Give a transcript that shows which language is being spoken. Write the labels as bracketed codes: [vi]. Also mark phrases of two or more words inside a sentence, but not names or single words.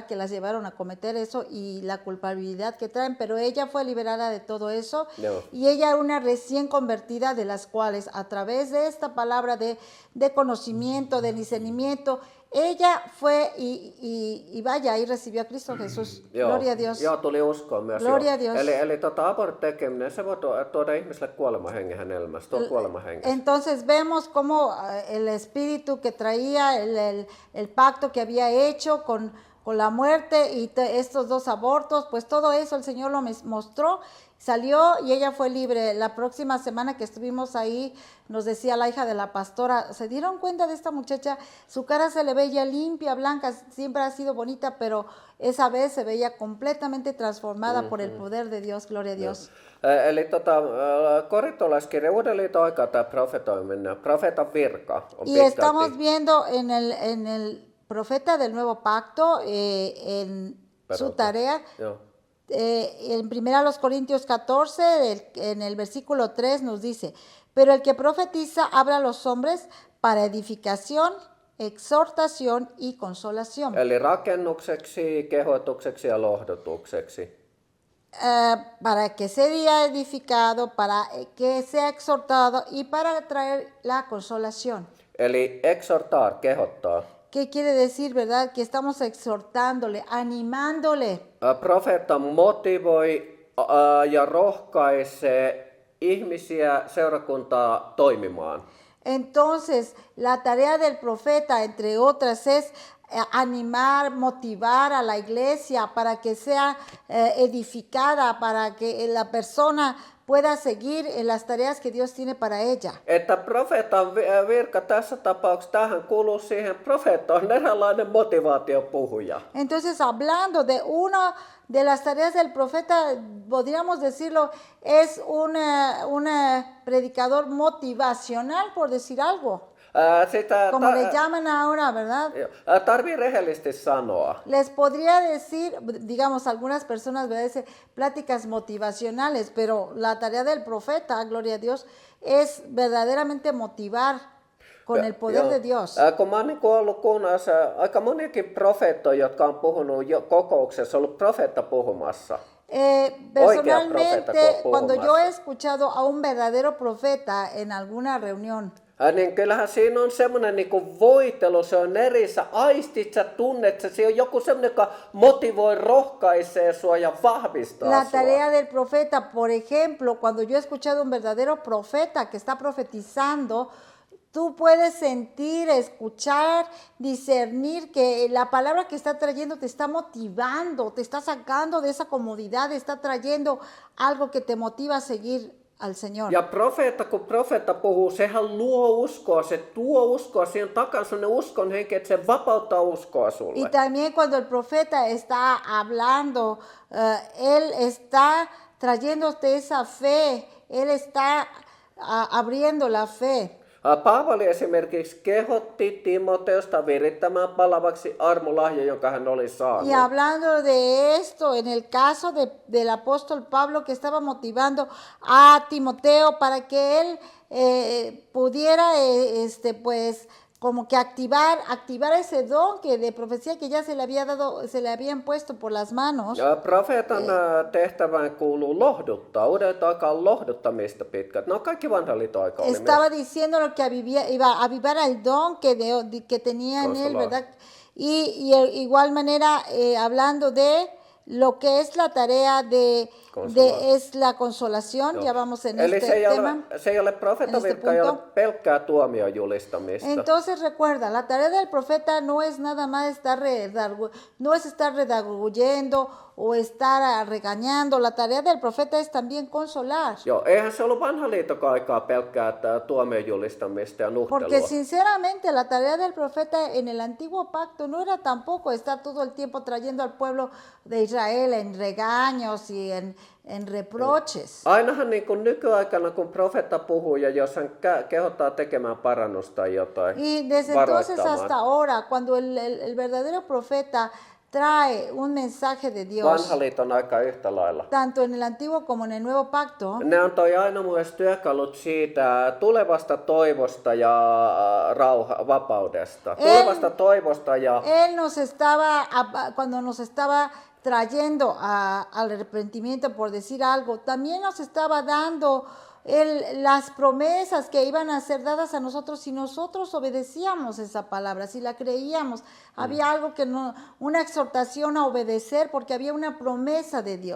[es] Que las llevaron a cometer eso y la culpabilidad que traen, pero ella fue liberada de todo eso y ella era una recién convertida, de las cuales a través de esta palabra de conocimiento, de discernimiento, ella fue y vaya, ahí recibió a Cristo Jesús. Gloria a Dios. [fi] Joo, tuli uskoon myös. [es] Gloria a Dios. [fi] Eli abortin tekeminen, se voi tuoda ihmiselle kuolemahengen hänen elämässä, tuo kuolemahengen. [es] Entonces vemos cómo el espíritu que traía, el pacto que había hecho con la muerte y estos 2 abortos, pues todo eso el Señor lo mostró, salió y ella fue libre. La próxima semana que estuvimos ahí, nos decía la hija de la pastora, ¿se dieron cuenta de esta muchacha? Su cara se le veía limpia, blanca, siempre ha sido bonita, pero esa vez se veía completamente transformada por el poder de Dios. Gloria a Dios. [fi] Eli korintolaiskirja Uuden liiton aikaa tämä profetoiminen, profeetan virka on [es] y estamos viendo en el profeta del nuevo pacto, en su tarea, en 1 Corintios 14, en el versículo 3 nos dice, pero el que profetiza habla a los hombres para edificación, exhortación y consolación. [fi] Eli rakennukseksi, kehotukseksi ja lohdutukseksi. [es] para que sea edificado, para que sea exhortado y para traer la consolación. [fi] Eli exhortar, kehottaa. [es] ¿Qué quiere decir, verdad? Que estamos exhortándole, animándole. [fi] Profeetta motivoi ja rohkaisee ihmisiä seurakuntaa toimimaan. [es] Entonces, la tarea del profeta, entre otras, es animar, motivar a la iglesia para que sea edificada, para que la persona pueda seguir en las tareas que Dios tiene para ella. [fi] Että profeetan virka tässä tapauksessa tähän kuuluu siihen, profeetta on eräänlainen motivaatiopuhuja. [es] Entonces, hablando de una de las tareas del profeta, podríamos decirlo, es un predicador motivacional, por decir algo. Como le llaman ahora, ¿verdad? [fi] Tarvii rehellisesti sanoa. [es] Les podría decir, digamos, algunas personas dicen pláticas motivacionales, pero la tarea del profeta, gloria a Dios, es verdaderamente motivar con el poder de Dios. [fi] Kun mä oon ollut kuunnassa aika moniakin profeettoja, jotka on puhunut kokouksessa, ollut profeetta puhumassa. [es] Personalmente, cuando yo he escuchado a un verdadero profeta en alguna reunión, [fi] niin kyllähän siinä on semmoinen niin voitelu, se on eri, sä aistit, sä tunnet, se on joku semmoinen, joka motivoi, rohkaisee sua ja vahvistaa [es] la [fi] sua. [es] tarea del profeta, por ejemplo, cuando yo he escuchado a un verdadero profeta que está profetizando, tú puedes sentir, escuchar, discernir que la palabra que está trayendo te está motivando, te está sacando de esa comodidad, está trayendo algo que te motiva a seguir al Señor. [fi] Ja profeetta, kun profeetta puhuu, sehän luo uskoa, se tuo uskoa, siihen takaa sellainen uskon henki, että se vapauttaa uskoa sulle. [es] Y también cuando el profeta está hablando, él está trayéndote esa fe, él está abriendo la fe. [fi] Paavali esimerkiksi kehotti Timoteusta virittämään palavaksi armolahja, jonka hän oli saanut. [es] Y hablando de esto, en el caso del apóstol Pablo, que estaba motivando a Timoteo para que él pudiera, pues, como que activar ese don que de profecía que ya se le había dado, se le habían puesto por las manos. [fi] Profeetan tehtävään kuuluu lohduttaa. Uudet aika on lohduttamista pitkät. No kaikki vanhan liiton aika oli [es] Estaba diciendo lo que iba a avivar el don que tenía en él, ¿verdad? Y igual manera, hablando de lo que es la tarea es la consolación, ya vamos en [fi] Eli [es] este tema. [fi] Se ei ole profeetan virka, ei ole pelkkää tuomion julistamista. [es] Entonces recuerda, la tarea del profeta no es nada más estar redarguyendo o estar regañando. La tarea del profeta es también consolar. [fi] Joo, eihän se ollut vanhan liiton aikaa pelkkää tuomion julistamista ja nuhtelua. [es] Porque sinceramente la tarea del profeta en el antiguo pacto no era tampoco estar todo el tiempo trayendo al pueblo de Israel en regaños y en reproches. [fi] Ainahan niin kuin nykyaikana, kun profeetta puhuu ja jos hän kehottaa tekemään parannusta tai jotain, [es] Y desde entonces hasta ahora, cuando el verdadero profeta trae un mensaje de Dios, [fi] vanha liiton aika yhtä lailla. [es] tanto en el antiguo como en el nuevo pacto, [fi] Ne antoi aina myös työkalut siitä tulevasta toivosta ja vapaudesta. Tulevasta toivosta ja [es] Él nos estaba, cuando nos estaba trayendo al arrepentimiento, por decir algo, también nos estaba dando las promesas que iban a ser dadas a nosotros si nosotros obedecíamos esa palabra, si la creíamos. Había algo que una exhortación a obedecer porque había una promesa de Dios.